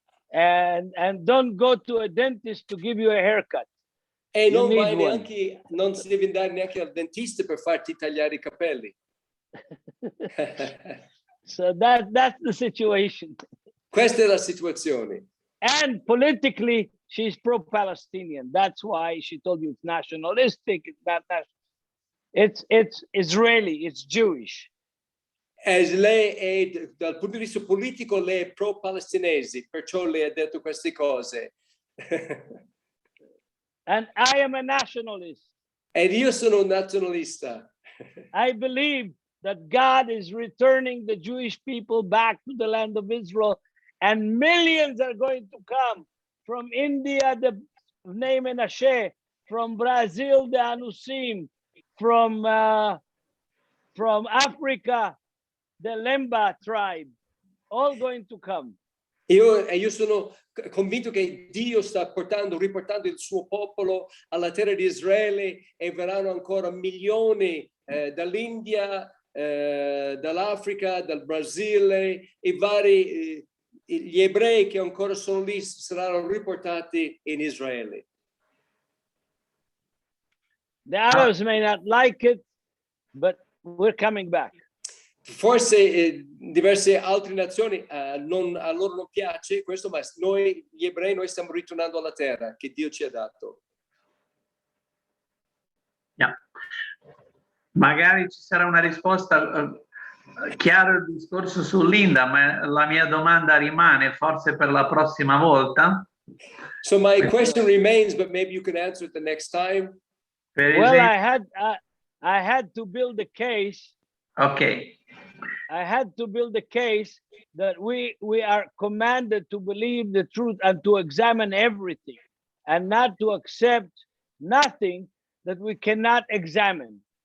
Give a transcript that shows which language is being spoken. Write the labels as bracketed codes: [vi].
[en] And don't go to a dentist to give you a haircut. [it] E non si deve andare neanche al dentista per farti tagliare I capelli. [en] So that's the situation. [it] Questa è la situazione. [en] And politically, she's pro-Palestinian. That's why she told you it's nationalistic. It's not national. It's Israeli. It's Jewish. [it] Lei è, dal punto di vista politico, lei è pro-palestinesi, perciò lei ha detto queste cose. [en] And I am a nationalist. [it] Ed io sono un nazionalista. [en] I believe that God is returning the Jewish people back to the land of Israel, and millions are going to come from India, the Bnei Menashe, from Brazil, the Anusim, from Africa, the Lemba tribe, all going to come. [it] Io sono convinto che Dio sta riportando il suo popolo alla terra di Israele e verranno ancora milioni dall'India, dall'Africa, dal Brasile e vari gli ebrei che ancora sono lì saranno riportati in Israele. [en] The Arabs may not like it, but we're coming back. [it] Forse diverse altre nazioni a loro non piace questo, ma noi gli ebrei noi stiamo ritornando alla terra che Dio ci ha dato. [en] Yeah. [it] Magari ci sarà una risposta chiaro il discorso su Linda, ma la mia domanda rimane forse per la prossima volta. [en] So my question remains, but maybe you can answer it the next time. Well, I had to build a case. Ok. I had to build a case that we are commanded to believe the truth and to examine everything and not to accept nothing that we cannot examine.